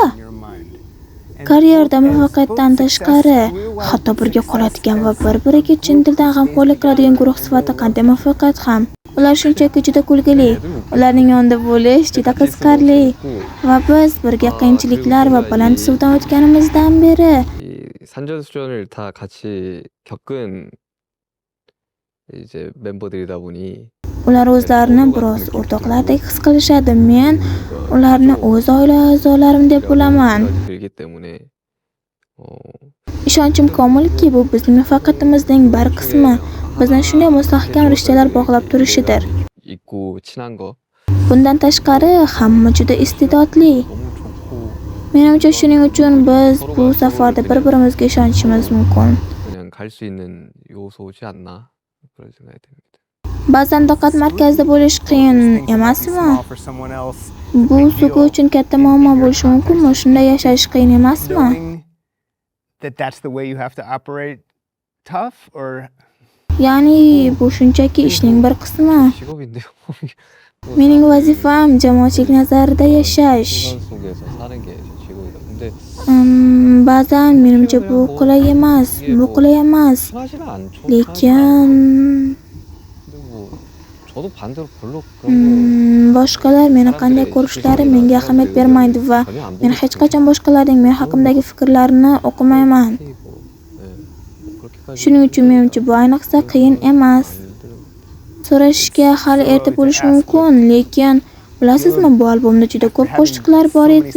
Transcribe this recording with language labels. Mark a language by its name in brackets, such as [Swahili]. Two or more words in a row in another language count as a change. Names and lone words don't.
[Uzbek] Karyerada muvaffaqiyatdan tashqari, hatto birga qoladigan va bir-biriga chin dildan g'amxo'rlik qiladigan guruh sifatida qanday muvaffaqiyat ham? Ular shunchaki juda kulgili, ularning yonida bo'lish juda qiziqarli va biz birga qiyinchiliklar va baland suvdan o'tganimizdan beri [Korean] 이 산전수전을 다 같이 겪은 이제 멤버들이다 보니 [Uzbek] ular o'zlarini biroz o'rtoqlardek his qilishadi. Men ularni o'z oila a'zolarim deb bilaman. [Korean] 들기 때문에 [Uzbek] Ishonchim komilki, bu bizning muvaffaqiyatimizning bir qismi. Bizni shunday mustahkam rishtalar bog'lab turishidir. [Korean] 있고 친한 거 [Uzbek] Bundan tashqari, hamma juda iste'dodli. [Korean] 너무 좋고 [Uzbek] Menimcha shuning uchun biz bu safarda bir-birimizga ishonishimiz mumkin. [Korean] 그냥 갈 수 있는 요소지 않나 그런 생각이 듭니다. [Uzbek] Ba'zan diqqat markazida bo'lish qiyin emasmi? Bu Sugu uchun katta muammo bo'lishi mumkinmi? Shunday yashash qiyin emasmi? [English] That's the way you have to operate tough or [Uzbek] Ya'ni bu shunchaki ishning bir qismi. [Korean] 직업인데요. [Uzbek] Mening vazifam jamoatchilik nazarida yashash. [Korean] 인간 속에서 사는 게 제 직업이다. 근데 [Uzbek] Ba'zan menimcha bu qulay emas, bu qulay emas. [Korean] 편하지가 않죠. [Uzbek] Lekin [Korean] 근데 뭐 저도 반대로 별로 그런 [Uzbek] boshqalar meni qanday ko'rishlari menga ahamiyat bermaydi va men hech qachon boshqalarning men haqimdagi fikrlarini o'qimayman. Shuning uchun menimcha bu ayniqsa qiyin emas. So'rashga hali erta bo'lishi mumkin, lekin bilasizmi, bu albomda juda ko'p qo'shiqlar bor edi.